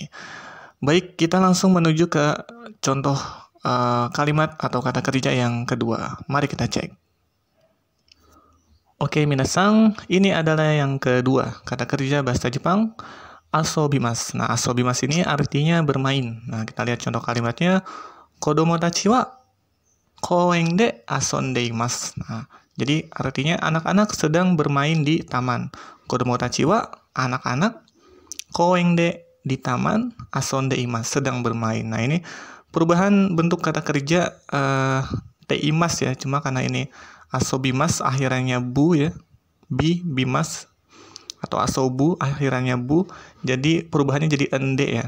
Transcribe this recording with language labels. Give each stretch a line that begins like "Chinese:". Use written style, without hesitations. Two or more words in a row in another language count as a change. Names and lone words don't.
Indonesian: Baik, kita langsung menuju ke contoh kalimat atau kata kerja yang kedua. Mari kita cek. Oke, minasan, ini adalah yang kedua. Kata kerja bahasa Jepang, asobimasu. Nah, asobimasu ini artinya bermain. Nah, kita lihat contoh kalimatnya.
Japanese: 子供たちは公園で遊んでいます.
Indonesian: Nah, jadi artinya anak-anak sedang bermain di taman.
Japanese: 子供たちは, anak-anak, 公園で,
Indonesian: di taman,
Japanese: 遊んでいます,
Indonesian: sedang bermain. Nah, ini perubahan bentuk kata kerja teimas ya, cuma karena ini asobimas akhirannya bu ya, bimas, atau asobu akhirannya bu, jadi perubahannya jadi ende ya.